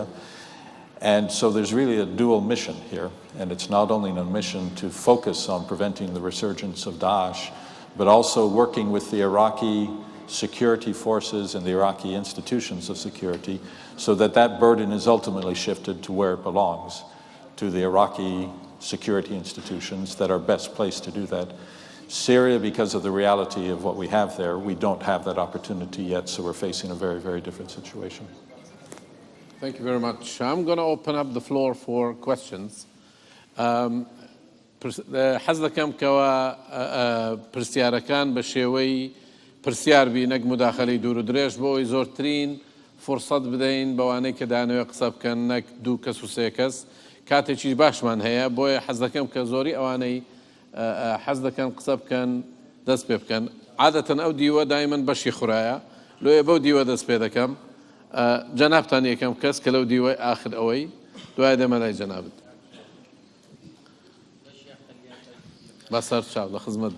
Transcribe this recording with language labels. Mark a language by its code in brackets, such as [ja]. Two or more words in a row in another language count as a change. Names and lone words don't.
[en] And so there's really a dual mission here, and it's not only a mission to focus on preventing the resurgence of Daesh, but also working with the Iraqi security forces and the Iraqi institutions of security so that that burden is ultimately shifted to where it belongs, to the Iraqi security institutions that are best placed to do that. Syria, because of the reality of what we have there, we don't have that opportunity yet, so we're facing a very, very different situation. Thank you very much. I'm going to open up the floor for questions. [ckb] حەزەکەم کەوا پرسیارەکان بە شێوەی پرسیار بی نەک مداخەلەی دوور و درێژ بۆ ئەوەی زۆرترین فرصەت بدەین بەوانەی کە دانەوێت قسە بکەن نەک دوو کەس و سێ کەس کاتێکی باشمان هەیە بۆیە حەز دەکەم کە زۆری ئەوانەی حەز دەکەن قسە بکەن دەست پێ بکەن عادەتەن ئەو دیوە دایمەن بەشی خورایە لۆیە بەو دیوە دەست پێ دەکەم جەنابتان یەکەم کەس کە لەو دیوەی ئاخر ئەوەی دوای دەمە لای جەنابت بەسەر چاو لە خزمەتدا